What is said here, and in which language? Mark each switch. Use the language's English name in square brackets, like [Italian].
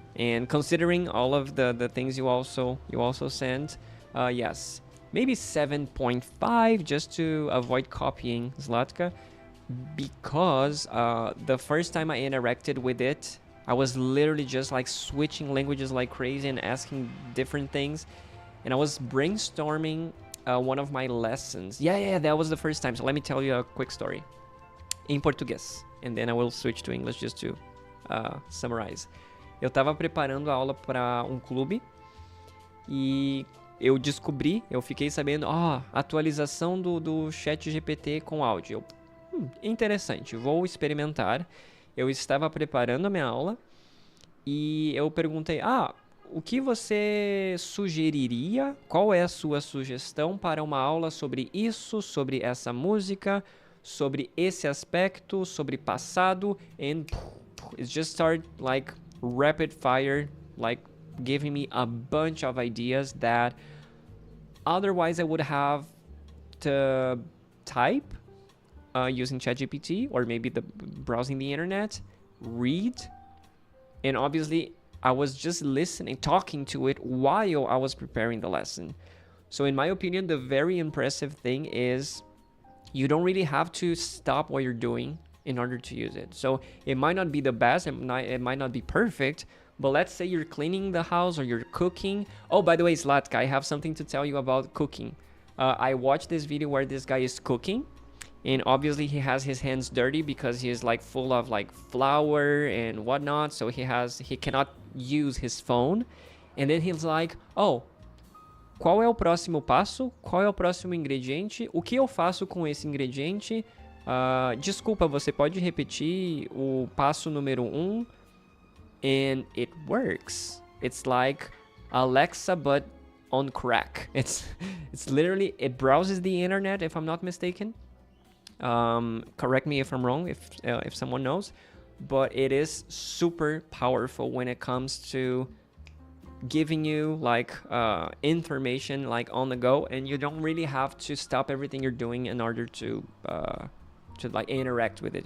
[English] And considering all of the things you also sent, yes, maybe 7.5 just to avoid copying Zlatka, because the first time I interacted with it, I was literally just like switching languages like crazy and asking different things, and I was brainstorming one of my lessons. Yeah, that was the first time. So let me tell you a quick story in Português, and then I will switch to English just to summarize. [Portuguese] Eu tava preparando a aula para um clube e eu fiquei sabendo, atualização do ChatGPT com áudio. Interessante, vou experimentar. Eu estava preparando a minha aula e eu perguntei, o que você sugeriria? Qual é a sua sugestão para uma aula sobre isso, sobre essa música, sobre esse aspecto, sobre passado? [English] And it just started like rapid fire, like giving me a bunch of ideas that otherwise I would have to type using ChatGPT, or maybe browsing the internet, read, and obviously I was just listening, talking to it while I was preparing the lesson. So in my opinion, the very impressive thing is you don't really have to stop what you're doing in order to use it. So it might not be the best, it might not be perfect, but let's say you're cleaning the house or you're cooking. Oh, by the way, Zlatka, I have something to tell you about cooking. I watched this video where this guy is cooking, and obviously he has his hands dirty because he is like full of like flour and whatnot, so he cannot use his phone. And then he's like, [Portuguese] qual é o próximo passo? Qual é o próximo ingrediente? O que eu faço com esse ingrediente? Desculpa, você pode repetir o passo número 1? [English] And it works. It's like Alexa, but on crack. It's literally, it browses the internet, if I'm not mistaken. Correct me if I'm wrong, if someone knows. But it is super powerful when it comes to giving you like information like on the go, and you don't really have to stop everything you're doing in order to like interact with it.